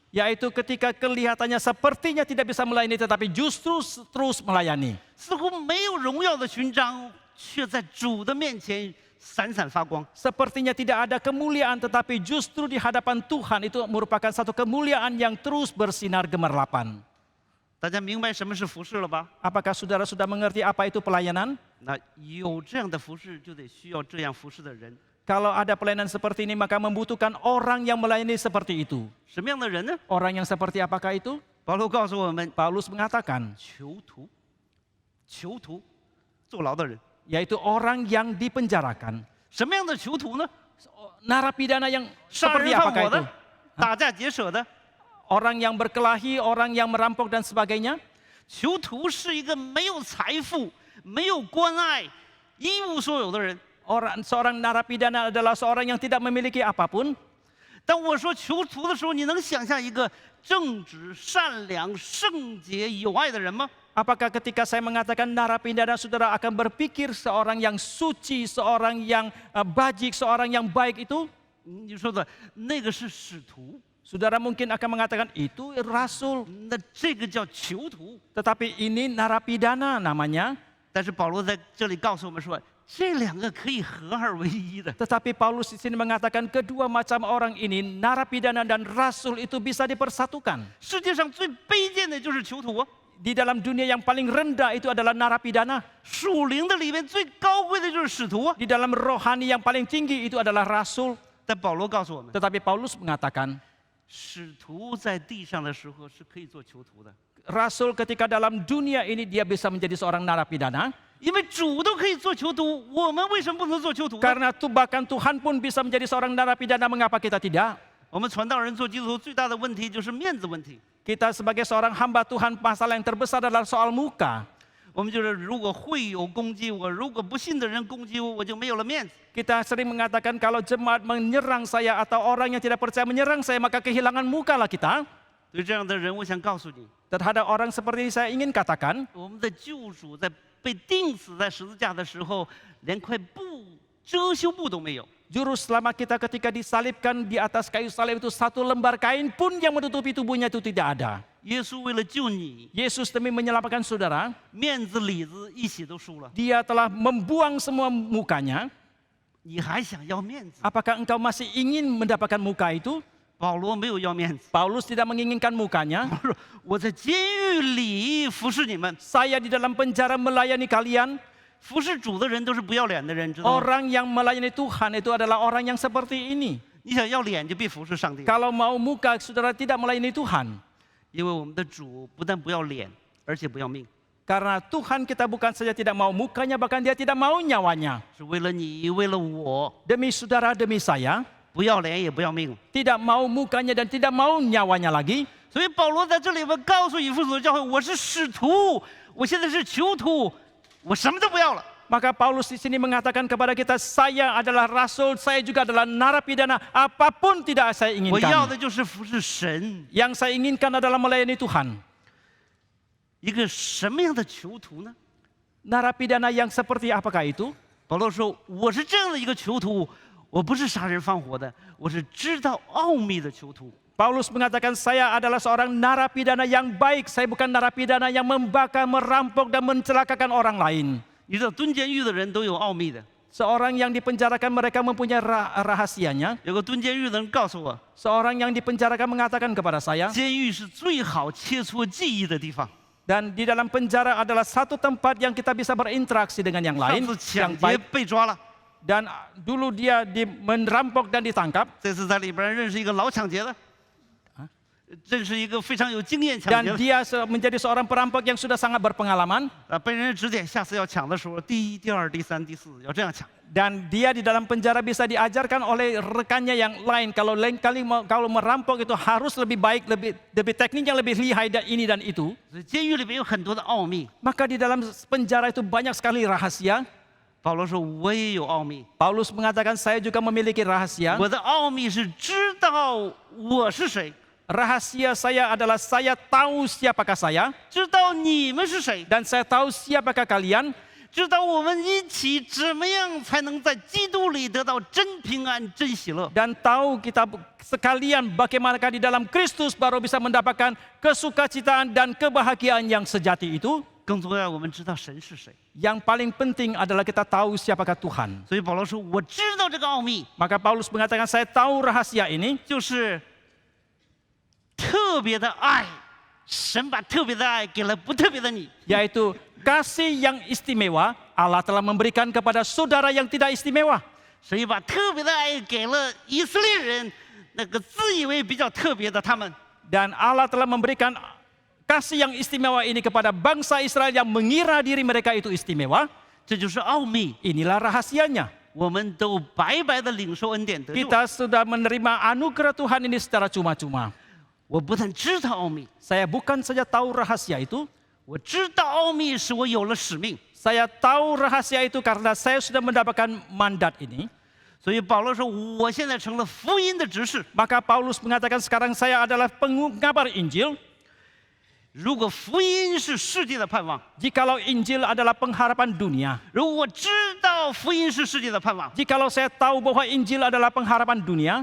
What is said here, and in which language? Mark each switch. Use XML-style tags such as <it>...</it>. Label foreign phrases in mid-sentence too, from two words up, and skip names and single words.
<id>yaitu ketika kelihatannya sepertinya tidak bisa melayani tetapi justru terus melayani.</id> <zh>似乎没有荣耀的勋章，却在主的面前闪闪发光。</zh> <id>Sepertinya tidak ada kemuliaan tetapi justru di hadapan Tuhan itu merupakan satu kemuliaan yang terus bersinar gemerlapan.</id> <zh>大家明白什么是服侍了吧？</zh> <id>Apakah saudara sudah mengerti apa itu pelayanan?</id> <zh>那有这样的服侍，就得需要这样服侍的人。</zh> <id>Kalau ada pelayanan seperti ini maka membutuhkan orang yang melayani seperti itu.</id> <zh>什么样的人呢？</zh> <id>Orang yang seperti apakah itu?</id> <zh>保罗告诉我们，</zh> <id>Paulus mengatakan,</id> <zh>囚徒，坐牢的人。</zh> <id>yaitu orang yang dipenjarakan.</id> <zh>什么样的囚徒呢？</zh> <id>Narapidana yang</id> <zh>杀</zh> <id>seperti</id> <zh>人放</zh> <id>apakah</id> <zh>火</zh> <id>itu?</id> <zh>的，打架劫舍的。</zh> <id>Orang yang berkelahi, orang yang merampok dan sebagainya.</id> <zh>囚徒是一个没有财富、没有关爱、一无所有的人。</zh> <id>Seorang narapidana adalah seorang yang tidak memiliki apapun.</id> <zh>当我说囚徒的时候，你能想象一个正直、善良、圣洁、有爱的人吗？</zh> <id>Apakah ketika saya mengatakan narapidana, saudara akan berpikir seorang yang suci, seorang yang bajik, seorang yang baik itu?</id> <zh>你说的那个是使徒，</zh> <id>Saudara mungkin akan mengatakan itu rasul,</id> <zh>那这个叫囚徒。</zh> <id>tetapi ini narapidana namanya.</id> <zh>但是保罗在这里告诉我们说，这两个可以合二为一的。</zh> <id>Tetapi Paulus di sini mengatakan kedua macam orang ini, narapidana dan rasul itu bisa dipersatukan.</id> <zh>世界上最卑贱的就是囚徒啊，</zh> <id>Di dalam dunia yang paling rendah itu adalah narapidana.</id> <zh>属灵的里面最高贵的就是使徒啊。</zh> <id>Di dalam rohani yang paling tinggi itu adalah rasul.</id> <zh>但保罗告诉我们，</zh> <id>Tetapi Paulus mengatakan,</id> <zh>使徒在地上的时候是可以做囚徒的，</zh> <id>rasul ketika dalam dunia ini dia bisa menjadi seorang narapidana.</id> <zh>因为主都可以做囚徒，我们为什么不能做囚徒呢？</zh> <id>Karena bahkan Tuhan pun bisa menjadi seorang narapidana, mengapa kita tidak?</id> <zh>我们传道人做基督徒最大的问题就是面子问题。</zh> <id>Kita sebagai seorang hamba Tuhan, masalah yang terbesar adalah soal muka.</id> <zh>我们就是如果会友攻击我，如果不信的人攻击我，我就没有了面子。</zh> <id>Kita sering mengatakan kalau jemaat menyerang saya atau orang yang tidak percaya menyerang saya, maka kehilangan muka lah kita.</id> <zh>对这样的人，我想告诉你，</zh> <id>Terhadap orang seperti ini saya ingin katakan,</id> <zh>我们的救主在被钉死在十字架的时候，连块布遮羞布都没有。</zh> <id>Juru selamat kita ketika disalibkan di atas kayu salib itu satu lembar kain pun yang menutupi tubuhnya itu tidak ada.</id> <zh>耶稣为了救你，</zh> <id>Yesus demi menyelamatkan saudara,</id> <zh>面子里子一起都输了，</zh> <id>dia telah membuang semua mukanya.</id> <zh>你还想要面子？</zh> <id>Apakah engkau masih ingin mendapatkan muka itu?</id> <zh>保罗没有要面子，</zh> <id>Paulus tidak menginginkan mukanya.</id> <zh>他说我在监狱里服侍你们，</zh> <id>Saya di dalam penjara melayani kalian.</id> <zh>服侍主的人都是不要脸的人，知道吗？</zh> <id>Orang yang melayani Tuhan itu adalah orang yang seperti ini.</id> <zh>你想要脸就别服侍上帝，</zh> <id>Kalau mau muka, saudara tidak melayani Tuhan.</id> <zh>因为我们的主不但不要脸，而且不要命，</zh> <id>Karena Tuhan kita bukan saja tidak mau mukanya, bahkan dia tidak mau nyawanya.</id> <zh>是为了你，为了我，</zh> <id>Demi saudara, demi saya,</id> <zh>不要脸也不要命。</zh> <id>tidak mau mukanya dan tidak mau nyawanya lagi.</id> <zh>所以保罗在这里边告诉以弗所的教会，我是使徒，我现在是囚徒，我什么都不要了。</zh> <id>Maka Paulus di sini mengatakan kepada kita, saya adalah rasul, saya juga adalah narapidana, apapun tidak saya</id> <zh>我要</zh> <id>inginkan.</id> <zh>的就是服侍神。</zh> <id>Yang saya inginkan adalah melayani Tuhan.</id> <zh>一个什么样的囚徒呢？</zh> <id>Narapidana yang seperti apakah itu?</id> <zh>保罗说：“我是这样的一个囚徒，我不是杀人放火的，我是知道奥秘的囚徒。</zh> <id>Paulus mengatakan saya adalah seorang narapidana yang baik, saya bukan narapidana yang membakar, merampok dan mencelakakan orang lain.</id> <zh>你知道蹲监狱的人都有奥秘的。</zh> <id>Seorang yang dipenjarakan mereka mempunyai rahasianya.</id> <zh>有个蹲监狱的人告诉我，</zh> <id>Seorang yang dipenjarakan mengatakan kepada saya,</id> <zh>监狱是最好切磋技艺的地方。</zh> <id>dan di dalam penjara adalah satu tempat yang kita bisa berinteraksi dengan yang</id> <zh>上</zh> <id>lain,</id> <zh>次</zh> <id>yang</id> <zh>抢劫</zh> <id>baik.</id> <zh>被抓了，</zh> <id>Dan dulu dia merampok dan ditangkap.</id> <zh>这次在里边认识一个老抢劫的，认识一个非常有经验抢</zh> <id>Dan</id> <zh>劫的。</zh> <id>dia menjadi seorang perampok yang sudah sangat berpengalaman.</id> <zh>被人指点，下次要抢的时候，第一、第二、第三、第四要这样抢。</zh> <id>Dan dia di dalam penjara bisa diajarkan oleh rekannya yang lain. Kalau lain kali kalau merampok itu harus lebih baik, lebih teknik yang lebih lihai dan ini dan itu.</id> <zh>所以监狱里面有很多的奥秘。</zh> <id>Maka di dalam penjara itu banyak sekali rahasia.</id> <zh>保罗说：“我也有奥秘，</zh> <id>Paulus mengatakan saya juga memiliki rahasia.</id> <zh>我的奥秘是知道我是谁，</zh> <id>Rahasia saya adalah saya tahu siapakah saya</id> <zh>知道你们是谁，</zh> <id>dan saya tahu siapakah kalian</id> <zh>知道我们一起怎么样才能在基督里得到真平安、真喜乐。</zh> <id>dan tahu kita sekalian bagaimanakah di dalam Kristus baru bisa mendapatkan kesukacitaan dan kebahagiaan yang sejati itu.</id> <zh>更重要，我们知道神是谁。</zh> <id>Yang paling penting adalah kita tahu siapakah Tuhan.</id> <zh>所以保罗说：“我知道这个奥秘，</zh> <id>Maka Paulus mengatakan saya tahu rahasia ini.</id> <zh>就是特别的爱，神把特别的爱给了不特别的你。</zh> <id>Yaitu kasih yang istimewa Allah telah memberikan kepada saudara yang tidak istimewa.</id> <zh>所以把特别的爱给了以色列人，那个自以为比较特别的他们。</zh> <id>Dan Allah telah memberikan kasih yang istimewa ini kepada bangsa Israel yang mengira diri mereka itu istimewa.</id> <zh>这就是奥秘，</zh> <id>Inilah rahasianya.</id> <zh>我们都白白的领受恩典得救。</zh> <id>Kita sudah menerima anugerah Tuhan ini secara cuma-cuma.</id> <zh>我不但知道奥秘，</zh> <id>Saya bukan saja tahu rahasia itu,</id> <zh>我知道奥秘使我有了使命。</zh> <id>saya tahu rahasia itu karena saya sudah mendapatkan mandat ini.</id> <zh>所以保罗说，我现在成了福音的执事。</zh> <id>Maka Paulus mengatakan sekarang saya adalah pengabar Injil.</id> <zh>如果福音是世界的盼望，</zh> <id>Jikalau Injil adalah pengharapan dunia.</id> <zh>如果我知道福音是世界的盼望，</zh> <id>Jikalau saya tahu bahwa Injil adalah pengharapan dunia.</id>